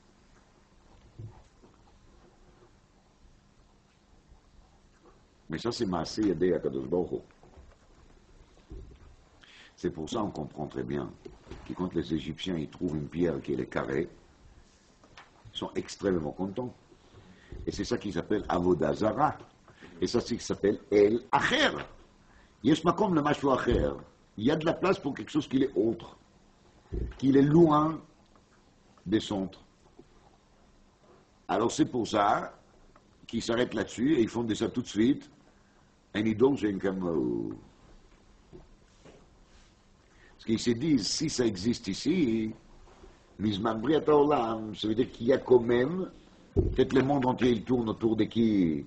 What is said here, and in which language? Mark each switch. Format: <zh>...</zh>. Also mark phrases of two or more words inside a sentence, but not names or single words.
<fr>Mais ça, c'est</fr> <he>מעשה ידי הקדוש ברוך הוא.</he> <fr>C'est pour ça qu'on comprend très bien que quand les Égyptiens ils trouvent une pierre qui est carrée, ils sont extrêmement contents. Et c'est ça qui s'appelle</fr> <he>עבודה זרה.</he> <fr>Et ça, c'est ce qui s'appelle</fr> <he>אל אחר. יש מקום למשהו אחר.</he> <fr>Il y a de la place pour quelque chose qui est autre, qui est loin des centres. Alors c'est pour ça qu'ils s'arrêtent là-dessus et ils font de ça tout de suite un idole chez un Kamau. Parce qu'ils se disent, si ça existe ici,</fr> <he>מזמן בריאת העולם,</he> <fr>ça veut dire qu'il y a quand même, peut-être le monde entier il tourne autour de qui?</fr>